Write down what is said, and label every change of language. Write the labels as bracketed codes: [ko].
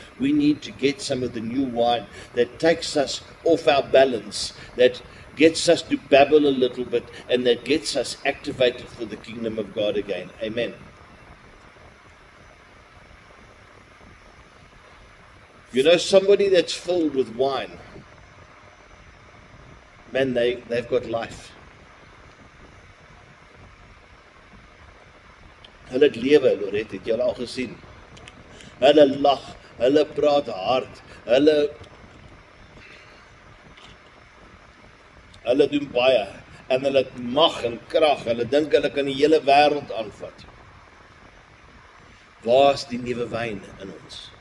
[en] We need to get some of the new wine that takes us off our balance, that gets us to babble a little bit, and that gets us activated for the kingdom of God again. Amen. You know, somebody that's filled with wine, man, they've got life. [af] Hulle het lewe, Lorette, het julle al gesien. Hulle lag, hulle praat hard, hulle doen baie, en hulle het mag en krag, hulle dink hulle kan die hele wêreld aanvat. Waar is die nuwe wyn in ons?